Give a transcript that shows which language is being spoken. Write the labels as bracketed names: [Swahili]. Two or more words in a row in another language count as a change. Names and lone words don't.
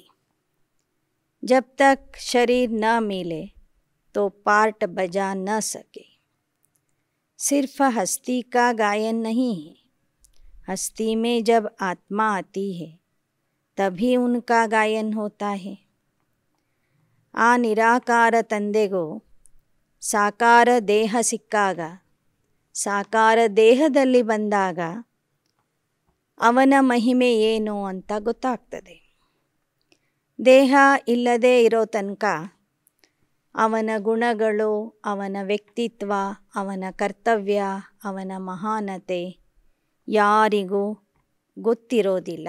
[Hindi] जब तक शरीर न मिले तो पार्ट बजा न सके. सिर्फ हस्ती का गायन नहीं है, हस्ती में जब आत्मा आती है तभी उनका गायन होता है. [Kannada] ಆ ನಿರಾಕಾರ ತಂದೆಗೂ ಸಾಕಾರ ದೇಹ ಸಿಕ್ಕಾಗ, ಸಾಕಾರ ದೇಹದಲ್ಲಿ ಬಂದಾಗ ಅವನ ಮಹಿಮೆ ಏನು ಅಂತ ಗೊತ್ತಾಗ್ತದೆ. ದೇಹ ಇಲ್ಲದೆ ಇರೋ ತನಕ ಅವನ ಗುಣಗಳು, ಅವನ ವ್ಯಕ್ತಿತ್ವ, ಅವನ ಕರ್ತವ್ಯ, ಅವನ ಮಹಾನತೆ ಯಾರಿಗೂ ಗೊತ್ತಿರೋದಿಲ್ಲ.